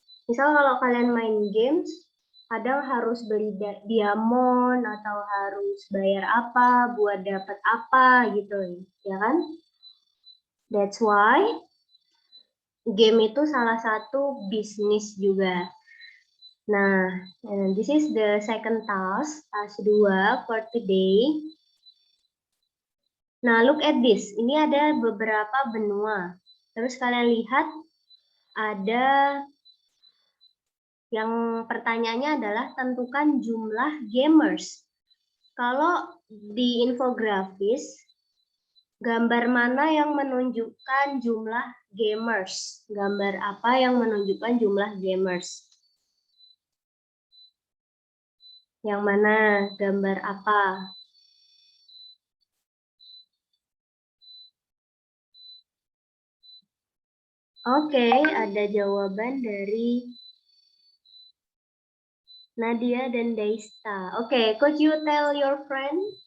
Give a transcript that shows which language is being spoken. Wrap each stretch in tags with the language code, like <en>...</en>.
<id>Misal kalau kalian main games, kadang harus beli diamond atau harus bayar apa buat dapat apa gitu, ya kan?</id> <en>That's why</en> <id>game itu salah satu bisnis juga.</id> <en>Nah, and this is the second task 2 for today.</en> <id>Nah,</id> <en>look at this.</en> <id>Ini ada beberapa benua. Terus kalian lihat ada yang pertanyaannya adalah tentukan jumlah gamers. Kalau di infografis, gambar mana yang menunjukkan jumlah gamers? Gambar apa yang menunjukkan jumlah gamers? Yang mana? Gambar apa? Oke, ada jawaban dari Nadia dan Daista.</id> <en>Oke, could you tell your friend?</en>